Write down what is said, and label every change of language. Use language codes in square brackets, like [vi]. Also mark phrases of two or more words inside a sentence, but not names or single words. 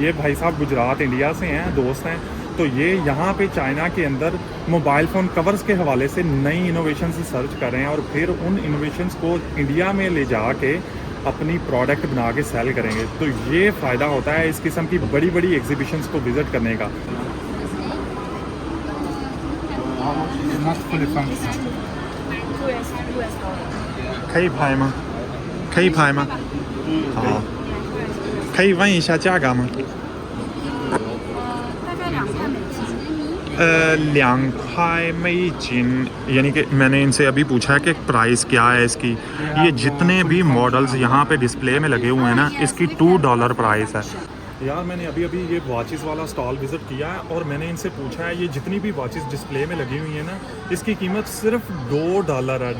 [hi] ये भाई साहब गुजरात इंडिया से हैं, दोस्त हैं। तो ये यहाँ पे चाइना के अंदर [en] mobile phone covers [hi] के हवाले से नई इनोवेशन से सर्च कर रहे हैं और फिर उन इनोवेशंस को इंडिया में ले जा के अपनी प्रोडक्ट बना के सेल करेंगे। तो ये फ़ायदा होता है इस किस्म की बड़ी बड़ी एग्जीबिशंस को विज़िट करने का। [zh] 可以拍吗？可以拍吗？好，可以问一下价格吗？大概2块美金。 2,000美金, [hi] यानी कि मैंने इनसे अभी पूछा है कि प्राइस क्या है इसकी. ये जितने भी मॉडल्स यहाँ पे डिस्प्ले में लगे हुए हैं ना, इसकी $2 प्राइस है. यार मैंने अभी ये वॉचेस वाला स्टॉल विज़िट किया है और मैंने इनसे पूछा है ये जितनी भी वॉचेस डिस्प्ले में लगी हुई हैं ना, इसकी कीमत सिर्फ $2 है.